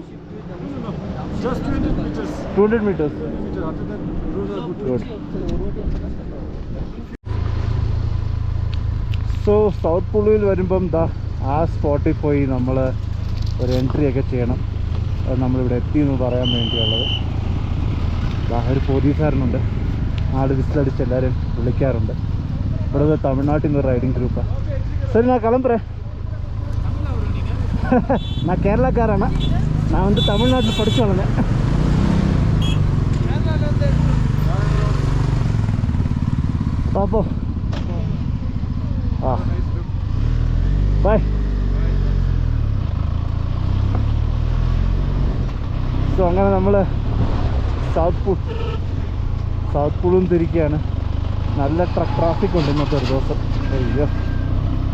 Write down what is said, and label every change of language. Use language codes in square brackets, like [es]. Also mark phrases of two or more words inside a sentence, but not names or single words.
[en] Just 200 meters. 200 meters. 200 meters. After that, roads are good. [ml] സോ സൗത്ത് പുളുവിൽ വരുമ്പം ആ സ്പോട്ടിൽ പോയി നമ്മൾ ഒരു എൻട്രി ഒക്കെ ചെയ്യണം. അത് നമ്മളിവിടെ എത്തിയെന്ന് പറയാൻ വേണ്ടിയുള്ളത്. ഒരു പോലീസുകാരനുണ്ട്, ആൾ വിസിലടിച്ച് എല്ലാവരും വിളിക്കാറുണ്ട്. ഇവിടെ തമിഴ്നാട്ടിൽ നിന്ന് [en] riding group ആണ്. [ta] சரி நான் கிளம்புறேன். நான் கேரளாக்காரனா, நான் வந்து தமிழ்நாட்டில் படித்து வளர்ந்தேன். பார்ப்போம். [en] Bye. [ml] സോ അങ്ങനെ നമ്മൾ സൗത്ത് പുളും തിരിക്കുകയാണ്. നല്ല ട്രാഫിക് ഉണ്ട് ഇന്നത്തെ ഒരു ദിവസം.